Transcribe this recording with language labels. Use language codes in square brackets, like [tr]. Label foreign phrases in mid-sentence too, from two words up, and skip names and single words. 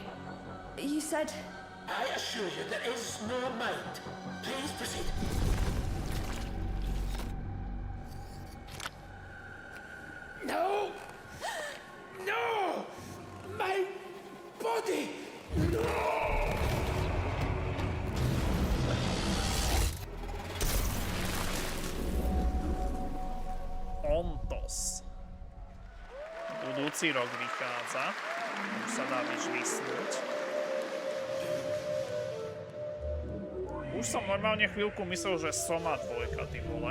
[en] You said... I assure you there is no mind. Please proceed. No! No! My body! No! Ontos. [sk] Budúci rok vychádza. Už sa dá vyšvisnúť. Už som normálne chvíľku myslel, že Soma 2, ty vole.